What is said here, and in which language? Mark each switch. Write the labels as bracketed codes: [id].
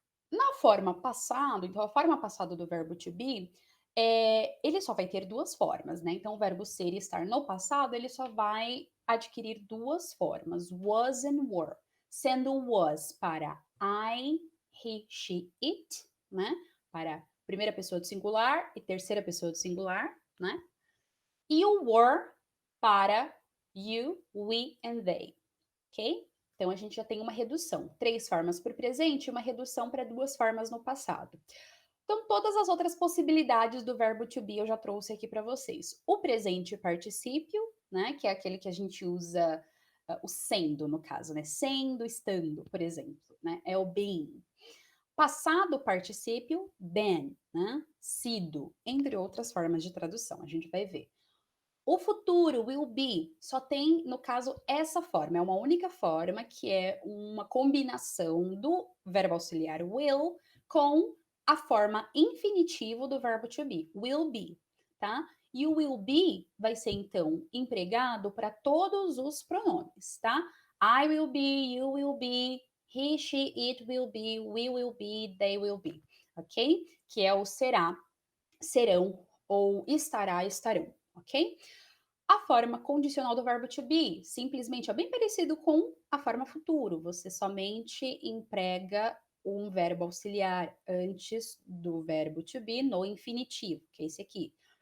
[pt] Na forma passado, então a forma passada do verbo to be, ele só vai ter duas formas, né? Então o verbo ser e estar no passado, ele só vai adquirir duas formas, was and were, sendo was para I, he, she, it, né? Para primeira pessoa do singular e terceira pessoa do singular, né? E o were para you, we and they, ok? Então a gente já tem uma redução, três formas para o presente e uma redução para duas formas no passado. Então, todas as outras possibilidades do verbo to be eu já trouxe aqui para vocês. O presente particípio, né, que é aquele que a gente usa o sendo, no caso, né? Sendo, estando, por exemplo, né? É o being. Passado particípio, been, né? Sido, entre outras formas de tradução, a gente vai ver. O futuro, will be, só tem, no caso, essa forma. É uma única forma, que é uma combinação do verbo auxiliar will com a forma infinitivo do verbo to be, will be, tá? E o will be vai ser, então, empregado para todos os pronomes, tá? [en] I will be, you will be, he, she, it will be, we will be, they will be, ok? [pt] Que é o será, serão ou estará, estarão, ok? A forma condicional do verbo to be simplesmente é bem parecido com a forma futuro. Você somente emprega um verbo auxiliar antes do verbo to be no infinitivo, que é esse aqui.